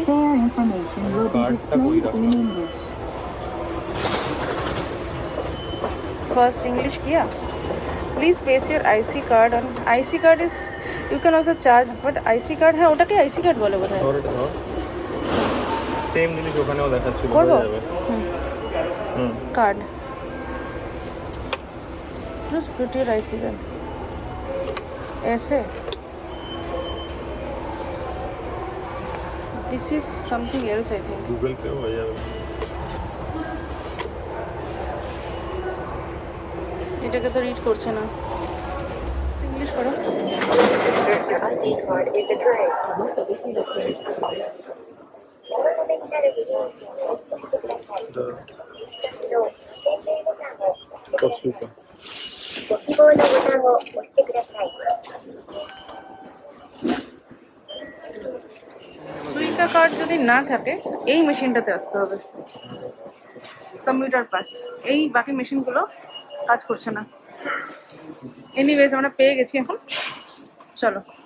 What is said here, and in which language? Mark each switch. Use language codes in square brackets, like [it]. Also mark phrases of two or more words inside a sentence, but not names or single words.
[bn] কার্ডটা কই রাখলাম? [en] First English किया. Please place your IC card on. IC card is you can also charge, but IC card है [bn] ওটাকে IC card বলে বোধহয়। ধর এটা ধর, সেম জিনিস ওখানেও দেখাচ্ছিল, করবো? বোঝা যাবে। হুম [en] Card. Just put your IC card. [hi] ऐसे. [en] This is something else I think. [bn] গুগল পে হয়ে যাবে। এটাকে তো রিড করছে না। ইংলিশ করো। কসুকা। [ja] ご希望のボタンを押してください。 [bn] সুইকা কার্ড যদি না থাকে এই মেশিনটাতে আসতে হবে, [en] computer pass. [bn] এই বাকি মেশিনগুলো কাজ করছে না। এনিওয়েজ আমরা পেয়ে গেছি এখন, চলো।